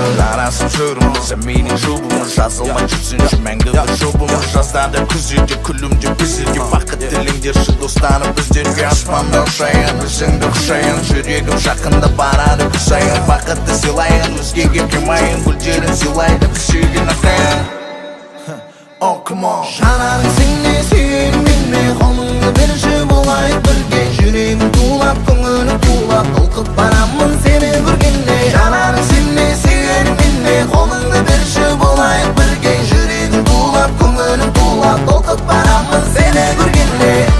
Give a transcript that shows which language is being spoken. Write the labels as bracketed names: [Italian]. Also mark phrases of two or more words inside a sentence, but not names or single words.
[Kazakh] Жарасып жүрміз, менің жұбымыз, жазылмай жүрсінші мәңгі бір жұбымыз. Жазда да, күзде де күлімдеп біздерге бақыт тілеңдерші, достарым, біздерге. Аспанда ұшайын, өзіңді құшайын, жүрегім жақында барады күн сайын. Бақытты сыйлайын, өзгеге қимайын, гүлдерін сыйлайды біз сүйген ағайын. [English] Oh, come on. [Kazakh] Жанарың сен не, сүйерім мен не, қолыңды берші, болайық бірге. Жүрегім тулап, көңілім тулап, толқып барамын сені көргенде. Жанарың сен не, сүйерім мен не, қолыңды берші, болайық бірге. Жүрегім тулап, көңілім тулап, толқып барамын сені көргенде.